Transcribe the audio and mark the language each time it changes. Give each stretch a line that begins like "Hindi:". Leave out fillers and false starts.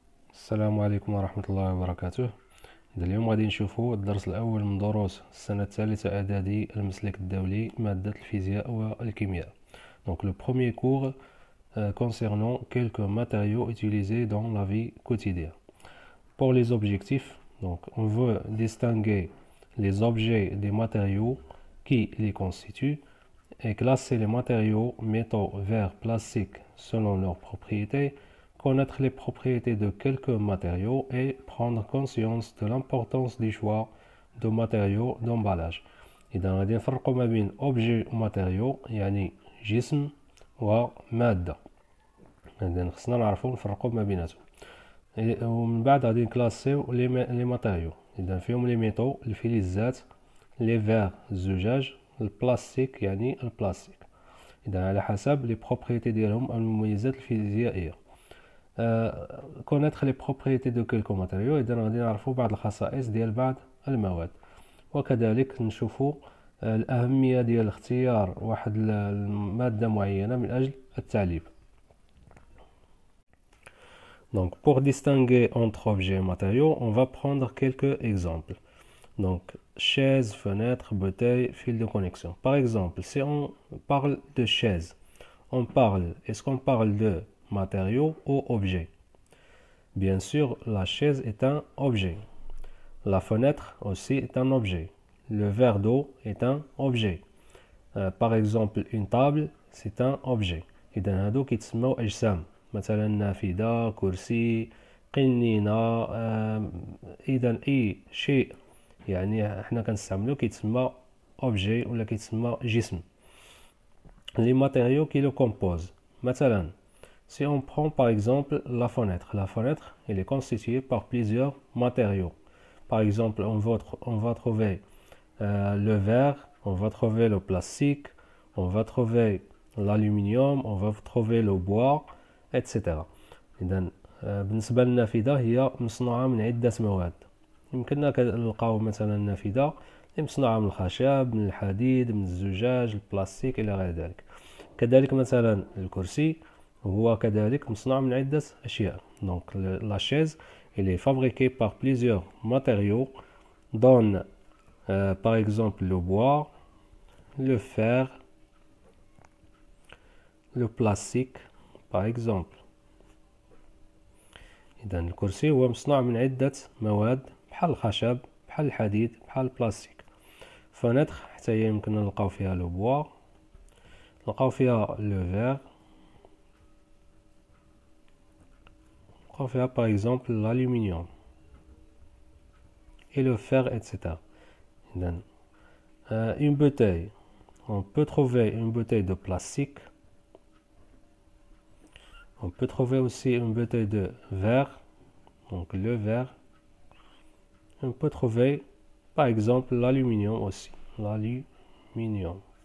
Arabic: السلام عليكم ورحمة الله وبركاته. اليوم غادي نشوفوا الدرس الأول من دروس السنة الثالثة إعدادي المسلك الدولي مادة الفيزياء والكيمياء.
French: Donc le premier cours concernant quelques matériaux utilisés dans la vie quotidienne. Pour les objectifs, donc on veut distinguer les objets des matériaux qui les constituent et classer les matériaux, métaux, verre, plastique selon leurs propriétés, connaître les propriétés de quelques matériaux et prendre conscience de l'importance du choix de matériaux d'emballage.
Arabic: إذا غادي نفرقوا ما بين objet و matériaux يعني جسم ومادة. إذا خصنا نعرفوا نفرقوا ما بيناتهم. ومن بعد غادي نكلاسيو لي ماتيريو. إذا فيهم لي ميتو الفلزات، لي فير الزجاج، البلاستيك يعني البلاستيك. إذا على حسب لي بروبريتي ديالهم المميزات الفيزيائية.
French: connaître les propriétés de quelques matériaux.
Arabic: إذا غادي نعرفوا بعض الخصائص ديال بعض المواد، وكذلك نشوفوا الأهمية ديال اختيار واحد المادة معينة من أجل التعليب.
French: Donc pour distinguer entre objets et matériaux, on va prendre quelques exemples. Donc chaise, fenêtre, bouteille, fil de connexion. Par exemple, si on parle de chaise, est-ce qu'on parle de matériaux ou objet? Bien sûr, la chaise est un objet. La fenêtre aussi est un objet. Le verre d'eau est un objet. Par exemple, une table, c'est un objet.
Arabic: إذا هادو كيتسموا أجسام، مثلا نافذة، كرسي، قنينة. إذا أي شيء يعني احنا كنستعملو كيتسمى objet ولا كيتسمى جسم.
French: Les matériaux qui le composent. مثلا si on prend par exemple la fenêtre elle est constituée par plusieurs matériaux. Par exemple, on va trouver le verre, on va trouver le plastique, on va trouver l'aluminium, on va trouver le bois, etc.
Arabic: إذن بالنسبة للنافذة هي مصنوعة من عدة مواد. يمكننا نلقاو مثلا النافذة مصنوعة من الخشب، من الحديد، من الزجاج، البلاستيك إلى غير ذلك. كذلك مثلا الكرسي هو كذلك مصنوع من عدة أشياء.
French: Donc la chaise elle est fabriquée par plusieurs matériaux dont par exemple le bois, le fer, le plastique par exemple.
Arabic: إذا الكرسي هو مصنوع من عدة مواد بحال الخشب، بحال الحديد، بحال البلاستيك. فنتر حتى هي يمكننا نلقاو فيها لو بوا، نلقاو فيها لو فير،
French: on fait par exemple l'aluminium et le fer, etc. Une bouteille, on peut trouver une bouteille de plastique, on peut trouver aussi une bouteille de verre, donc le verre. On peut trouver par exemple l'aluminium aussi, l'aluminium.